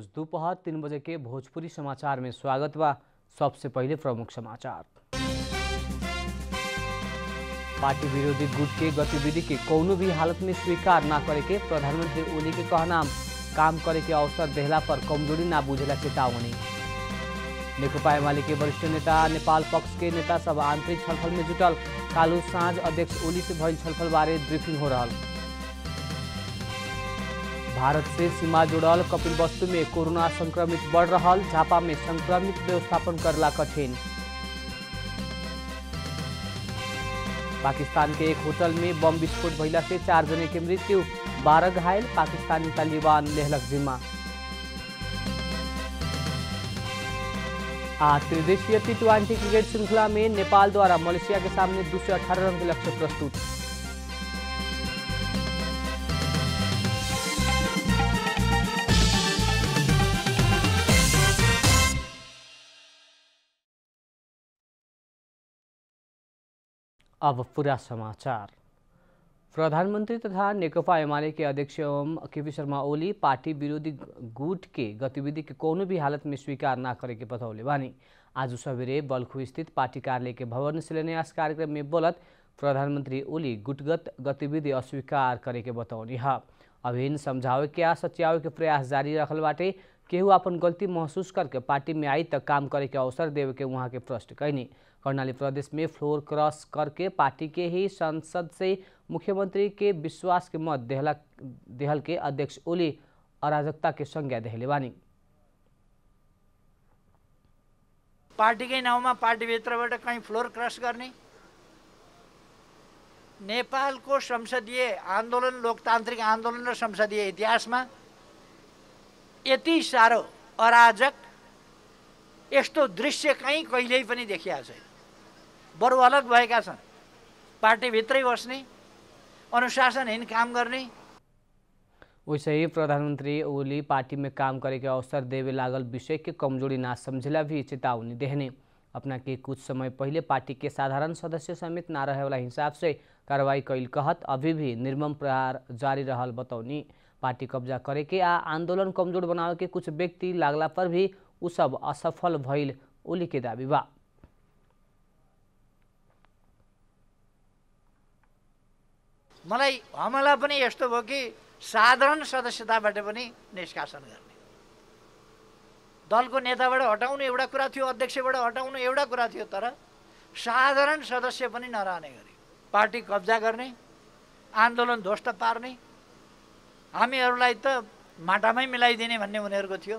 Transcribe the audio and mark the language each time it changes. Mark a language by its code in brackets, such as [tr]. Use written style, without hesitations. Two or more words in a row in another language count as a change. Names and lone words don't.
[bho] दोपहर 3 बजे के भोजपुरी समाचार में स्वागत बा। सबसे पहले प्रमुख समाचार। पार्टी विरोधी गुट के गतिविधि के कौनो भी हालत में स्वीकार न करे के प्रधानमंत्री ओली के कहना। काम करे के अवसर देहला पर कमजोरी ना बुझेला चेतावनी। नेकपा एमाले के वरिष्ठ नेता नेपाल पक्ष के नेता सब आंतरिक छलफल में जुटल। कालू साँझ अध्यक्ष ओली से भइल छलफल बारे ब्रीफिंग हो रहा। भारत से सीमा जुड़ल कपिलवस्तु में कोरोना संक्रमित बढ़ रहा। झापा में संक्रमित व्यवस्थापन करला कठिन। पाकिस्तान के एक होटल में बम विस्फोट भइला से 4 जने के मृत्यु, 12 घायल। पाकिस्तानी तालिबान लेहलक जिम्मा। आज त्रिदेशीय T20 क्रिकेट श्रृंखला में नेपाल द्वारा मलेशिया के सामने 218 रन के लक्ष्य प्रस्तुत। अब पूरा समाचार। प्रधानमंत्री तथा नेकपा एमाले के अध्यक्ष एवं केपी शर्मा ओली पार्टी विरोधी गुट के गतिविधि के कोनो भी हालत में स्वीकार न करे के बतौले बानी। आज सवेरे बल्खु स्थित पार्टी कार्यालय के भवन शिलान्यास कार्यक्रम में बोलत प्रधानमंत्री ओली गुटगत गतिविधि अस्वीकार करे के बतौनी है। अभिन्न समझावे के आ सच्यावे के प्रयास जारी रखल बाटे। केहू अपन गलती महसूस करके पार्टी में आई तक काम करे के अवसर देवे के वहाँ के प्रश्न कैनी। कर्णाली प्रदेश में [en] floor cross [bho] करके पार्टी के ही संसद से मुख्यमंत्री के विश्वास के मत देहल के अध्यक्ष ओली अराजकता के संज्ञा देहले बानी। [ne] पार्टी के नाउँमा पार्टीभित्रबाट कहीँ [en] floor cross [ne] गर्ने, नेपालको संसदीय आन्दोलन लोकतान्त्रिक आन्दोलन र संसदीय इतिहासमा यति साह्रो अराजक यस्तो दृश्य कहीँ कहिल्यै पनि देखिएको छैन। बरु अलग भएका छन्। पार्टीभित्रै बस्ने, अनुशासनहीन काम गर्ने। [bho] वैसे ही प्रधानमंत्री ओली पार्टी में काम करे के अवसर देवे लागल विषय के कमजोरी ना समझेला भी चेतावनी देहने। अपना के कुछ समय पहले पार्टी के साधारण सदस्य समेत ना रहे वाला हिसाब से कार्रवाई कैल कहत अभी भी निर्मम प्रहार जारी रहल बतौनी। पार्टी कब्जा करे के आ आंदोलन कमजोर बनावे के कुछ व्यक्ति लागला पर भी उ सब असफल भइल ओली के दावी बा। [ne] मलाई हमला पनि यस्तो भयो कि साधारण सदस्यताबाट पनि निष्कासन गर्ने, दलको नेताबाट हटाउनु एउटा कुरा थियो, अध्यक्षबाट हटाउनु एउटा कुरा थियो, तर साधारण सदस्य पनि नरहने गरी पार्टी कब्जा गर्ने, आन्दोलन ध्वस्त पार्ने, हामीहरूलाई त माटामै मिलाइदिने भन्ने उनीहरूको थियो।